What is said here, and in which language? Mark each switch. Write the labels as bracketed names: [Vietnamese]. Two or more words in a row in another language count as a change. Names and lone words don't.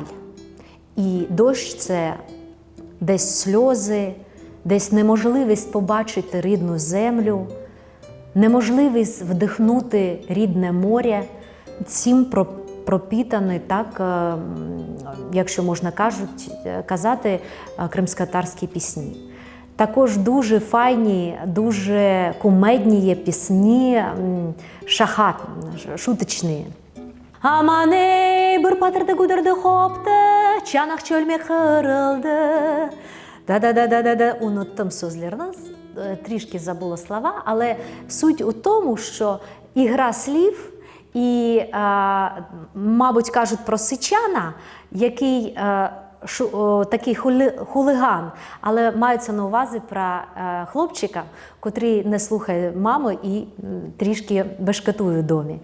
[Ukrainian] І дощ – це десь сльози, десь неможливість побачити рідну землю, неможливість вдихнути рідне море. Цим пропітані, так, якщо можна казати, кримськотатарські пісні. Також дуже файні, дуже кумедні є пісні, шахат, шуточні. [Crimean Tatar] Аманей бурпатырды гудырды хопты, чанах чөлме кырылды. Да-да-да-да-да. Уnuttım sözlerini, [Ukrainian] трішки забула слова, але суть у тому, що ігра слів і, мабуть, кажуть про Сичана, який такий хулиган, але мається на увазі про хлопчика, котрий не слухає маму і трішки бешкетує в домі.